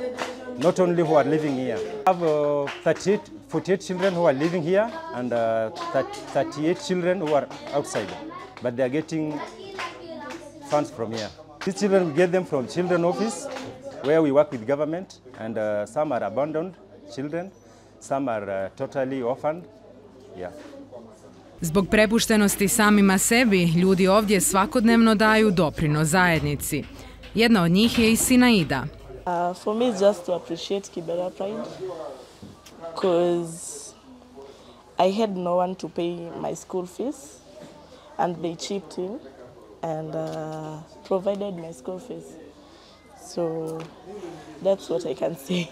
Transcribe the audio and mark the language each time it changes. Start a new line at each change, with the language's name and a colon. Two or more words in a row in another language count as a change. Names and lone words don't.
English: Not only who are living here. We have 48 children who are living here and 38 children who are outside, but they are getting funds from here. These children, we get them from children office, where we work with government, and some are abandoned children, some are totally orphaned. Yeah.
Croatian: Zbog prepuštenosti samima sebi, ljudi ovdje svakodnevno daju doprinos zajednici. Jedna od njih je i Sinaida.
English: For me, it's just to appreciate Kibera Pride, because I had no one to pay my school fees, and they chipped in and provided my school fees. So that's what I can say.